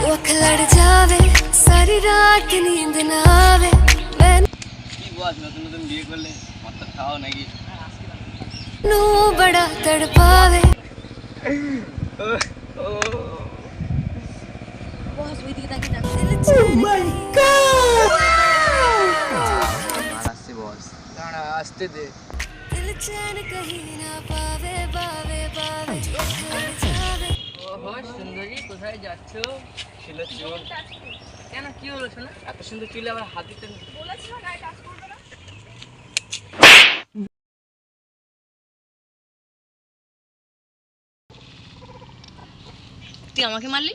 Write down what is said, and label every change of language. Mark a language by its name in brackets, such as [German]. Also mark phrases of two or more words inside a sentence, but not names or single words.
[Hindi] लड़ जावे सारी रात नींद ना आवे मैं [Bangla] বস নতুন নতুন বিয়ে করলে মাথা খাও নাকি [Hindi] नू बड़ा तड़पावे [Bangla] বস ওই দিকে তাকিয়ে দেখ। আসছে বস দাঁড়া আসতে দে। [Hindi] दिल चैन कहीं ना पावे पावे पावे लड़ जावे [Bangla] ওহো সুন্দরী কোথায় যাচ্ছ? ছিল চুল কেন কি হলো শোনা? এত সুন্দর চুলে আবার হাত দিতে তুই আমাকে মারলি?